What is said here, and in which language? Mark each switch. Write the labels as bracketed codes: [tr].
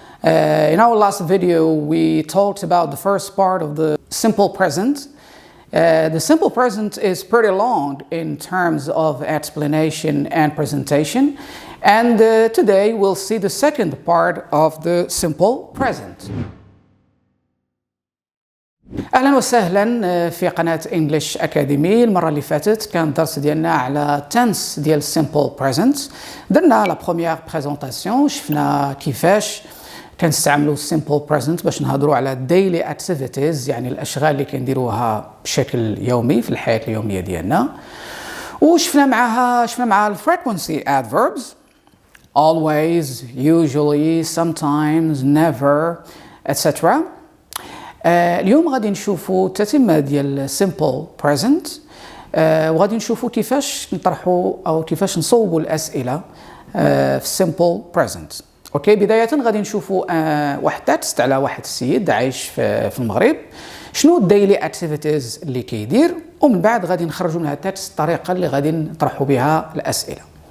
[en] In our last video we talked about the first part of the simple present. The simple present is pretty long in terms of explanation and presentation, and today we'll see the second part of the simple present. [ar] اهلا وسهلا في قناة English Academy. المرة اللي فاتت كان الدرس ديالنا على tense ديال simple present. درنا لا بروميير بريزونطاسيون، شفنا كيفاش كنستعملوا simple present باش نهضروا على daily activities، يعني الاشغال اللي كنديروها بشكل يومي في الحياة اليومية ديالنا. وشفنا معها ال frequency adverbs [en] always, usually, sometimes, never, [ar] etc. اليوم غادي نشوفوا التتمة ديال simple present، وغادي نشوفوا كيفاش نطرحوا أو كيفاش نصوبوا الأسئلة في simple present. أوكي، بداية غادي نشوفوا واحد تكست على واحد السيد عايش في المغرب، شنو الديلي اكتيفيتيز اللي كيدير، ومن بعد غادي نخرجوا من هاد التكست الطريقة اللي غادي نطرحوا بها الأسئلة.